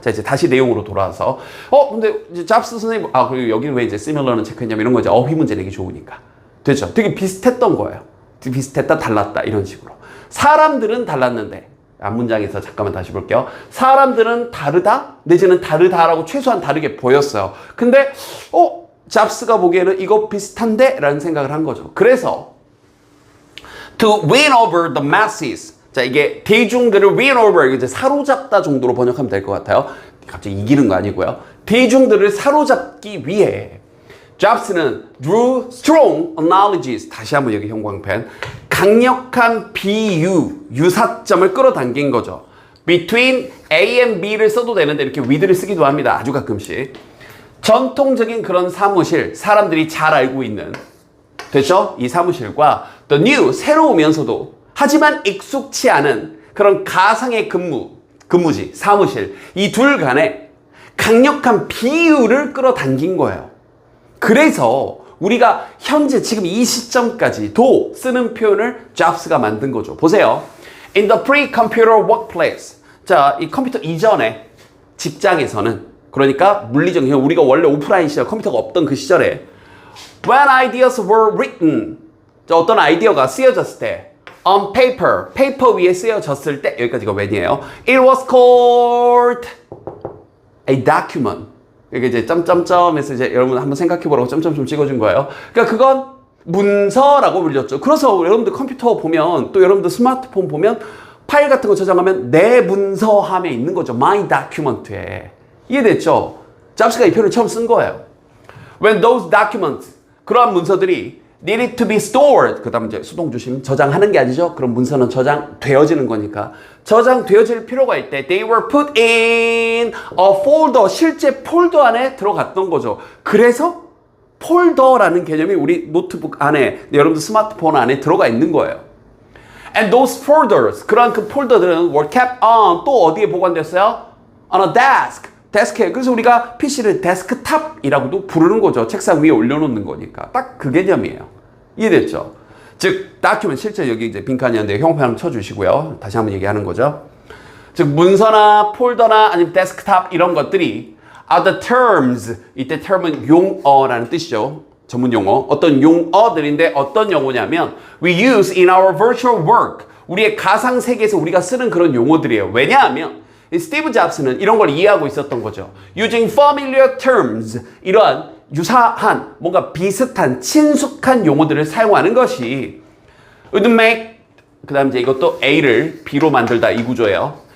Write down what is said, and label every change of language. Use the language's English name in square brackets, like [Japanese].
[Korean] 자, 이제 다시 내용으로 돌아와서 근데 이제 잡스 선생님 그리고 여기는 왜 이제 similar는 체크했냐면 이런 거 이제 어휘 문제 내기 좋으니까. 됐죠? 되게 비슷했던 거예요. 비슷했다, 달랐다 이런 식으로. 사람들은 달랐는데 앞문장에서 잠깐만 다시 볼게요. 사람들은 다르다? 내지는 다르다라고 최소한 다르게 보였어요. 근데 잡스가 보기에는 이거 비슷한데? 라는 생각을 한 거죠. [English] 그래서 to win over the masses. [Korean] 자, 이게 대중들을 win over, 이제 사로잡다 정도로 번역하면 될 것 같아요. 갑자기 이기는 거 아니고요. 대중들을 사로잡기 위해 잡스는 [English] drew strong analogies. [Korean] 다시 한번 여기 형광펜. 강력한 비유, 유사점을 끌어당긴 거죠. between A and B를 써도 되는데 이렇게 with를 쓰기도 합니다. 아주 가끔씩. 전통적인 그런 사무실, 사람들이 잘 알고 있는, 됐죠? 이 사무실과 the new, 새로우면서도 하지만 익숙치 않은 그런 가상의 근무지, 사무실, 이 둘 간에 강력한 비유를 끌어당긴 거예요. 그래서 우리가 현재 지금 이 시점까지도 쓰는 표현을 잡스가 만든 거죠. 보세요. [English] In the pre-computer workplace. [Korean] 자, 이 컴퓨터 이전에 직장에서는, 그러니까 물리적인, 우리가 원래 오프라인 시절 컴퓨터가 없던 그 시절에 [English] when ideas were written. [Korean] 자, 어떤 아이디어가 쓰여졌을 때 [English] on paper, [Korean] 페이퍼 위에 쓰여졌을 때, 여기까지가 when이에요. [English] It was called a document. [Korean] 이게 이제 점점점에서 이제 여러분 한번 생각해보라고 점점점 찍어준 거예요. 그러니까 그건 문서라고 불렸죠. 그래서 여러분들 컴퓨터 보면, 또 여러분들 스마트폰 보면 파일 같은 거 저장하면 내 문서함에 있는 거죠. [English] My document에. [Korean] 이해됐죠? 잡스가 이 표현을 처음 쓴 거예요. [English] When those documents, [Korean] 그러한 문서들이 [English] needed to be stored. [Korean] 그 다음 이제 수동주심, 저장하는 게 아니죠. 그럼 문서는 저장되어지는 거니까. 저장되어질 필요가 있을 때 [English] they were put in a folder. [Korean] 실제 폴더 안에 들어갔던 거죠. 그래서 폴더라는 개념이 우리 노트북 안에, 여러분들 스마트폰 안에 들어가 있는 거예요. [English] And those folders, [Korean] 그러한 그 폴더들은 [English] were kept on, [Korean] 또 어디에 보관됐어요? [English] On a desk. 데스크에. [Korean] 그래서 우리가 PC를 데스크탑이라고도 부르는 거죠. 책상 위에 올려놓는 거니까. 딱 그 개념이에요. 이해됐죠? 즉, 다큐ment, 실제 여기 이제 빈칸이었는데 형표 한번 쳐주시고요. 다시 한번 얘기하는 거죠. 즉, 문서나 폴더나 아니면 데스크탑 이런 것들이 [English] are the terms. [Korean] 이때 term은 용어라는 뜻이죠. 전문 용어. 어떤 용어들인데 어떤 용어냐면 [English] we use in our virtual work. [Korean] 우리의 가상 세계에서 우리가 쓰는 그런 용어들이에요. 왜냐하면 스티브 잡스는 이런 걸 이해하고 있었던 거죠. [English] Using familiar terms, [Korean] 이러한 유사한, 뭔가 비슷한, 친숙한 용어들을 사용하는 것이 [English] would make, [Korean] 그 다음 이제 이것도 A를 B로 만들다, 이 구조예요.